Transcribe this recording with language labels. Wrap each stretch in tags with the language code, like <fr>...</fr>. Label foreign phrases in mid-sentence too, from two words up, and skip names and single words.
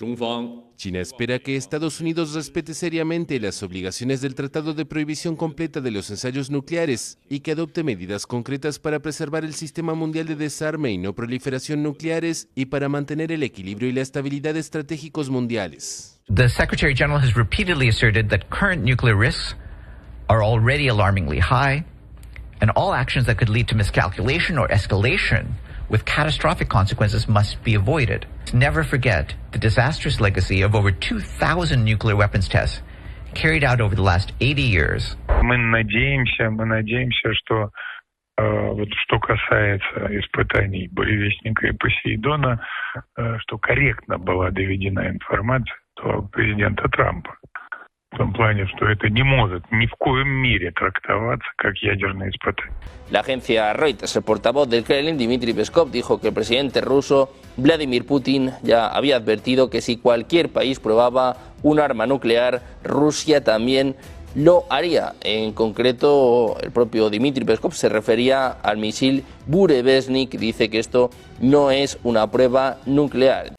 <es>China espera que Estados Unidos respete seriamente las obligaciones del Tratado de Prohibición Completa de los Ensayos Nucleares y que adopte medidas concretas para preservar el Sistema Mundial de Desarme y No Proliferación Nucleares y para mantener el equilibrio y la estabilidad estratégicos mundiales.</es> <en>The Secretary General has repeatedly asserted that current nuclear risks are already alarmingly high, and all actions that could lead to miscalculation or escalation with catastrophic consequences must be avoided. Never forget the disastrous legacy of over 2,000 nuclear weapons tests carried out over the last 80 years.</en> <ru>Мы надеемся, что вот что касается испытаний Буревестника и Посейдона, что корректно была доведена информация до президента Трампа. В том плане, что это не может ни в коем мере трактоваться как ядерное испытание.</ru> <es>La agencia Reuters, el portavoz del Kremlin, Dmitry Peskov, dijo que el presidente ruso Vladimir Putin ya había advertido que si cualquier país probaba un arma nuclear, Rusia también lo haría. En concreto, el propio Dmitry Peskov se refería al misil Burevestnik, dice que esto no es una prueba nuclear.</es>